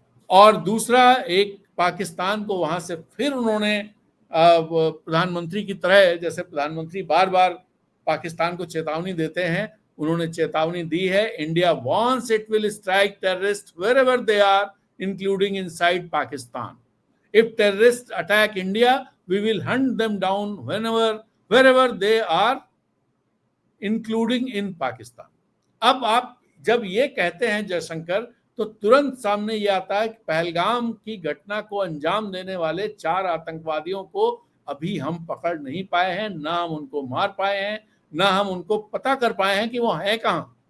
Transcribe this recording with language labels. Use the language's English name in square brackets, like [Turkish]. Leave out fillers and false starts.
[Hindi] और दूसरा, एक पाकिस्तान को वहां से फिर उन्होंने प्रधानमंत्री की तरह, जैसे प्रधानमंत्री बार बार पाकिस्तान को चेतावनी देते हैं, उन्होंने चेतावनी दी है, [English] India wants it will strike terrorist wherever they are, including inside Pakistan. If terrorists attack India, we will hunt them down wherever they are, including in Pakistan. [Hindi] अब आप जब ये कहते हैं जयशंकर, तो तुरंत सामने ये आता है कि पहलगाम की घटना को अंजाम देने वाले 4 आतंकवादियों को अभी हम पकड़ नहीं पाए हैं, ना हम उनको मार पाए हैं, ना हम उनको पता कर पाए हैं कि वो हैं कहां।